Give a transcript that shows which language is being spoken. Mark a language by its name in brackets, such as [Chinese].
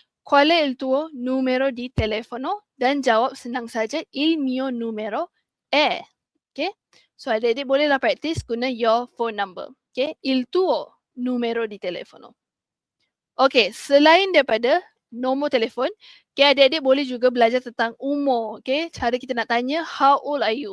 [Italian] Qual è il tuo numero di telefono? [Malay] Dan jawab senang saja, [Italian] il mio numero è. [English] Okay, so [Malay] adik-adik bolehlah [English] practice [Malay] guna [English] your phone number. [Italian] Okay, il tuo numero di telefono. [Malay] Okay, selain daripada nombor telefon, okay, adik-adik boleh juga belajar tentang umur. Okay, cara kita nak tanya, [English] how old are you?